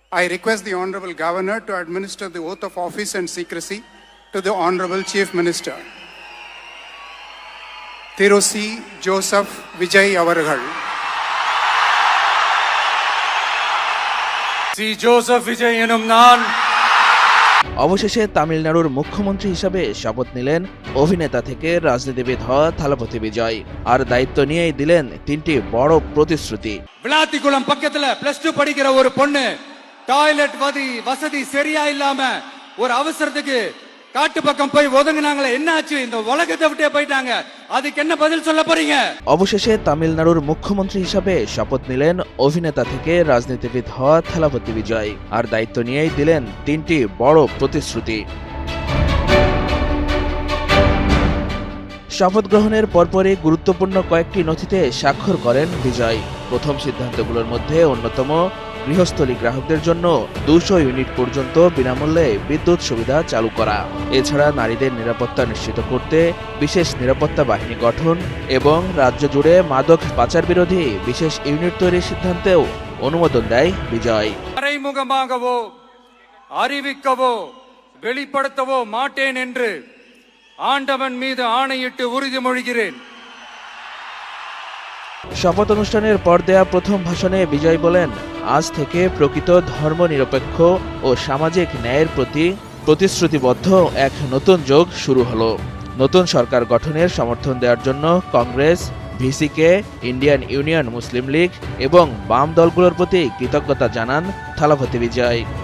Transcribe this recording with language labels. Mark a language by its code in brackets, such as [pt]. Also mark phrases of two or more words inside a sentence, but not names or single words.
[en] I request the Honorable Governor to administer the oath of office and secrecy to the Honorable Chief Minister. Thiru C. Joseph Vijay Avargal. C. [ta] ஜோசப் விஜய் எனும் நான் [bn] অবশেষে তামিলনাড়ুর মুখ্যমন্ত্রী হিসাবে শপথ নিলেন অভিনেতা থেকে রাজনীতিবিদ হওয়া থালাপতি বিজয়। আর দায়িত্ব নিয়েই দিলেন তিনটি বড় প্রতিশ্রুতি। [ta] விளாத்திக்குளம் பக்கத்துல +2 படிக்கிற ஒரு பொண்ணு டாய்லெட் வசதி சரியா இல்லாம ஒரு அவசரத்துக்கு காட்டு பக்கம் போய் ஒதுங்கினாங்களே, என்னாச்சு? இந்த உலகத்தை விட்டே போயிட்டாங்க, அதுக்கு என்ன பதில் சொல்ல போறீங்க? [bn] অবশেষে তামিলনাড়ুর মুখ্যমন্ত্রী হিসাবে শপথ নিলেন অভিনেতা থেকে রাজনীতিবিদ হওয়া থালাপতি বিজয়। আর দায়িত্ব নিয়েই দিলেন তিনটি বড় প্রতিশ্রুতি। শপথ গ্রহণের পরপরই গুরুত্বপূর্ণ কয়েকটি নথিতে স্বাক্ষর করেন বিজয়। প্রথম সিদ্ধান্তগুলোর মধ্যে অন্যতম গৃহস্থলী গ্রাহকদের জন্য 200 ইউনিট পর্যন্ত বিনামূল্যে বিদ্যুৎ সুবিধা চালু করা। এছাড়া নারীদের নিরাপত্তা নিশ্চিত করতে বিশেষ নিরাপত্তা বাহিনী গঠন এবং রাজ্য জুড়ে মাদক পাচার বিরোধী বিশেষ ইউনিট তৈরির সিদ্ধান্তেও অনুমোদন দেয় বিজয়। [ta] மறைமுகமாகவோ அறிவிக்கவோ வெளிப்படுத்தவோ மாட்டேன் என்று ஆண்டவன் மீது ஆணையிட்டு உறுதிமொழிகிறேன்। [bn] শপথ অনুষ্ঠানের পর দেয়া প্রথম ভাষণে বিজয় বলেন, আজ থেকে প্রকৃত ধর্মনিরপেক্ষ ও সামাজিক ন্যায়ের প্রতি প্রতিশ্রুতিবদ্ধ এক নতুন যুগ শুরু হলো। নতুন সরকার গঠনের সমর্থন দেওয়ার জন্য কংগ্রেস, ভিসিকে, ইন্ডিয়ান ইউনিয়ন মুসলিম লীগ এবং বাম দলগুলোর প্রতি কৃতজ্ঞতা জানান থালাপতি বিজয়।